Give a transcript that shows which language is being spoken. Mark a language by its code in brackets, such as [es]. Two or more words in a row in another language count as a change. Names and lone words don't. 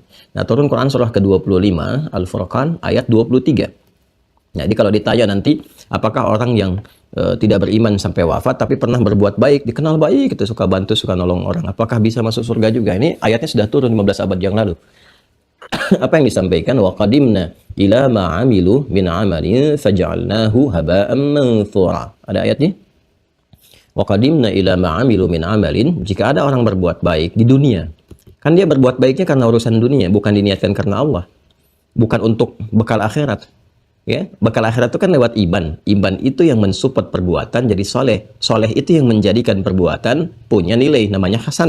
[id] Nah, turun Quran surah ke-25, Al-Furqan ayat 23. Jadi kalau ditanya nanti, apakah orang yang tidak beriman sampai wafat tapi pernah berbuat baik, dikenal baik, gitu, suka bantu, suka nolong orang, apakah bisa masuk surga juga? Ini ayatnya sudah turun 15 abad yang lalu. Apa yang disampaikan? [ar] وقدمنا إلى ما عملوا من عمل فجعلناه هباء منثورا. [id] Ada ayatnya? [ar] وقدمنا إلى ما عملوا من عمل, [id] jika ada orang berbuat baik di dunia, kan dia berbuat baiknya karena urusan dunia, bukan diniatkan karena Allah. Bukan untuk bekal akhirat. Ya, bekal akhirat itu kan lewat iman. Iman itu yang mensupport perbuatan jadi soleh. Soleh itu yang menjadikan perbuatan punya nilai, namanya hasanah.